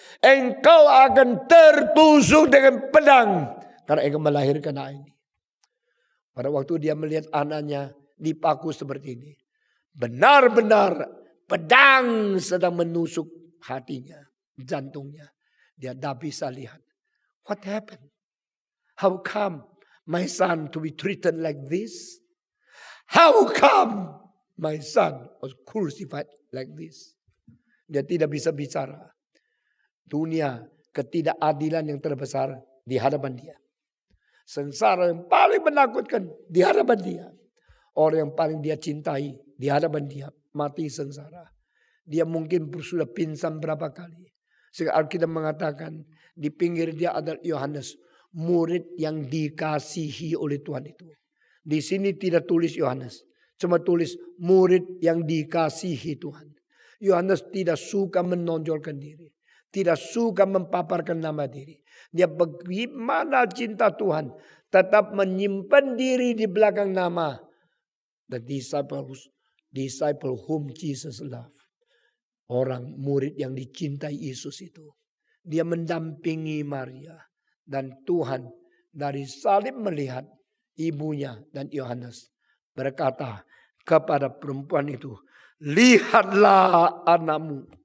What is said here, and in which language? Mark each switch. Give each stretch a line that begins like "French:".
Indonesian: Engkau akan tertusuk dengan pedang karena engkau melahirkan anak ini. Pada waktu dia melihat anaknya dipaku seperti ini, benar-benar pedang sedang menusuk hatinya, jantungnya. Dia tidak bisa lihat.
English: What happened? How come my son to be treated like this? How come my son was crucified like this?
Indonesian: Dia tidak bisa bicara. Dunia ketidakadilan yang terbesar di hadapan dia. Sengsara yang paling menakutkan di hadapan dia. Orang yang paling dia cintai di hadapan dia mati sengsara. Dia mungkin sudah pingsan berapa kali. Sehingga Alkitab mengatakan di pinggir dia adalah Yohanes, murid yang dikasihi oleh Tuhan itu. Di sini tidak tulis Yohanes, cuma tulis murid yang dikasihi Tuhan. Yohanes tidak suka menonjolkan diri, tidak suka mempaparkan nama diri. Dia bagaimana cinta Tuhan, tetap menyimpan diri di belakang nama.
English: The disciple whom Jesus loved.
Indonesian: Orang murid yang dicintai Yesus itu. Dia mendampingi Maria. Dan Tuhan dari salib melihat ibunya dan Yohanes berkata kepada perempuan itu, lihatlah anakmu.